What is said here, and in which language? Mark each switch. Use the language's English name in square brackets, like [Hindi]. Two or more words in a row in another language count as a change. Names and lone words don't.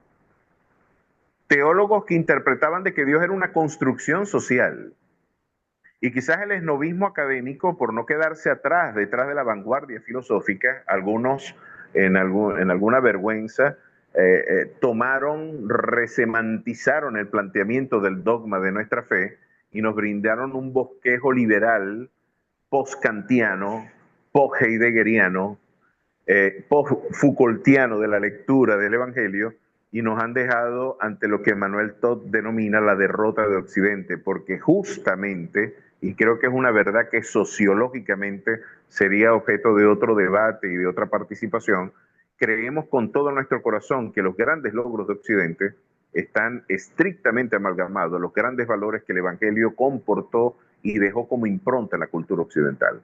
[Spanish] Teólogos que interpretaban de que Dios era una construcción social Y quizás el esnovismo académico, por no quedarse atrás, detrás de la vanguardia filosófica, algunos en alguna vergüenza tomaron, resemantizaron el planteamiento del dogma de nuestra fe y nos brindaron un bosquejo liberal, post-kantiano, post-heideggeriano, post-Foucaultiano de la lectura del Evangelio, y nos han dejado ante lo que Emmanuel Todd denomina la derrota de Occidente, porque justamente, y creo que es una verdad que sociológicamente sería objeto de otro debate y de otra participación, creemos con todo nuestro corazón que los grandes logros de Occidente están estrictamente amalgamados a los grandes valores que el Evangelio comportó y dejó como impronta en la cultura occidental.